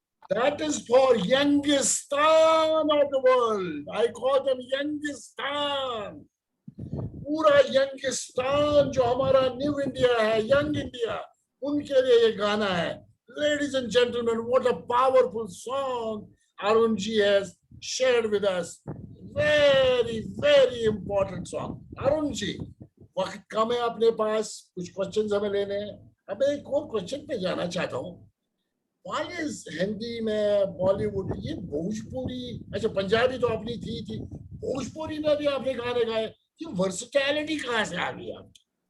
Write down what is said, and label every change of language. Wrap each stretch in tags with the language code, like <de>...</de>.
<en>That is for Youngistan of the world. I call them Youngistan.</en> <hi>पूरा यंगिस्तान जो हमारा new India है, young India, उनके लिए ये गाना है।</hi> <en>Ladies and gentlemen, what a powerful song Arun ji has shared with us. Very, very important song.</en> <hi>Arun ji, वक्त कम है अपने पास, कुछ क्वेश्चंस हमें लेने हैं। अब एक और क्वेश्चन पे जाना चाहता हूँ।</hi> <en>Why is</en> <hi>हिंदी में बॉलीवुड, ये भोजपुरी, अच्छा पंजाबी तो अपनी थी, भोजपुरी में भी आपने गाने गाए, ये वर्सटैलिटी कहाँ से आ गई आपकी?</hi>